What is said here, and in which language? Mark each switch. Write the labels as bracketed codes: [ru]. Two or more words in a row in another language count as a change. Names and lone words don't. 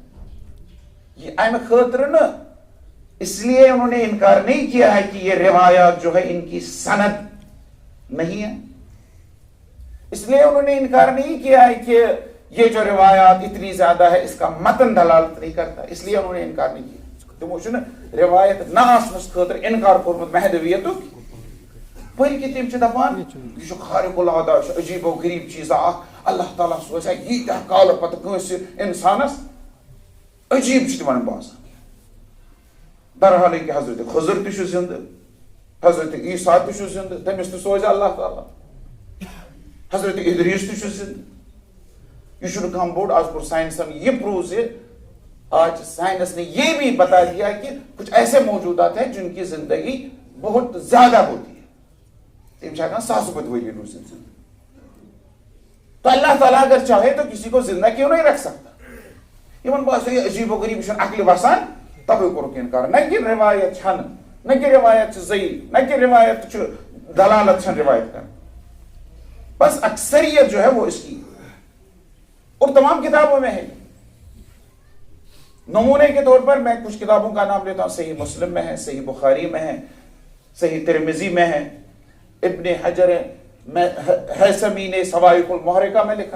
[ks] یہ ایم خاطر نا [ur] اس لیے انہوں نے انکار نہیں کیا ہے کہ یہ روایات جو ہے ان کی سند نہیں ہے. اس لیے انہوں نے انکار نہیں کیا ہے کہ یہ جو روایات اتنی زیادہ ہے اس کا متن دلالت نہیں کرتا اس لیے انہوں نے انکار نہیں کیا. [ks] تمو چھُ روایت نہ آسنس خاطر انکار کورمت مہدویتک بلکہ تم چھِ دپان یہ خارق العادہ عجیب و غریب چیز اخ اللہ تعالیٰ سوزا ییٖتیٛاہ کالہٕ پتہٕ کٲنٛسہِ اِنسانس عجیب چھُ تِمن باسان. بہرحال کہ حضرت خضر تہِ چھُ زندٕ حضرت عیسیٰ تہِ چھُ زندٕ تٔمِس تہِ سوزِ اللہ تعالیٰ حضرت ادریس تہِ چھُ زندٕ. یہ چھُنہٕ کانٛہہ بوٚڑ آز کوٚر ساینسن یہ پروو زِ [ur] آج سائنس نے یہ بھی بتا دیا کہ کچھ ایسے موجودات ہیں جن کی زندگی بہت زیادہ ہوتی ہے. تم چاہتا ساس بد وہی روزن زندگی تو اللہ تعالیٰ اگر چاہے تو کسی کو زندہ کیوں نہیں رکھ سکتا. [ks] یہ بات یہ عجیب و غریب چھُنہٕ عقلہِ وسان تبے کوٚرُکھ انکار. نہ کہ روایت چھنہٕ نہ کہ روایت چھِ ضعیف نہ کہ روایت چھُ دلالت چھنہٕ روایت کران بس اکثریت [ur] جو ہے وہ اس کی اور تمام کتابوں میں ہے. نمونے کے طور پر میں کچھ کتابوں کا نام لیتا ہوں. صحیح مسلم میں ہے صحیح بخاری میں ہے صحیح ترمذی میں ہے. ابن حجر ہیثمی نے سوائق المحرقہ میں لکھا ہے.